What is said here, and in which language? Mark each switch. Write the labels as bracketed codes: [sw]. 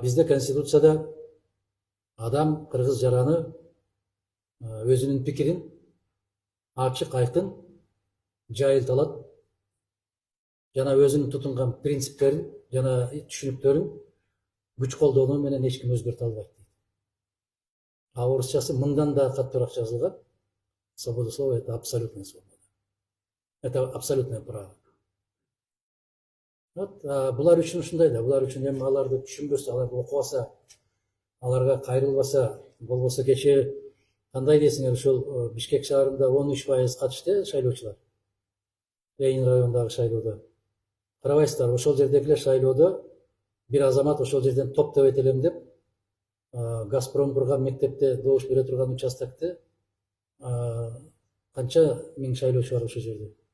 [ky] Бизде Конституцияда адам кыргыз жараны өзүнүн пикирин ачык, айкын жайылта алат. Жана өзүнүн тутунган принциптерин жана түшүнүктөрүн күч колдонуу менен эч ким өзгөртө албайт дейт. Орусчасы мындан да каттуураак жазылган. [ru] Свобода слова — это абсолютная свобода. Это абсолютное право. [ky] Булар үчүн ушундай да, булар үчүн эми аларды түшүнбөсө, аларды окубаса, аларга кайрылбаса, болбосо кечээ кандай дейсиңер, ушул Бишкек шаарында 13% катышты шайлоочулар. Ленин районундагы шайлоодо. Карабайсыздар, ошол жердегилер шайлоодо бир азамат ошол жерден топтоп этелем деп, Газпром турган мектепте добуш бере турган участокте канча миң шайлоочу бар ошол жерде.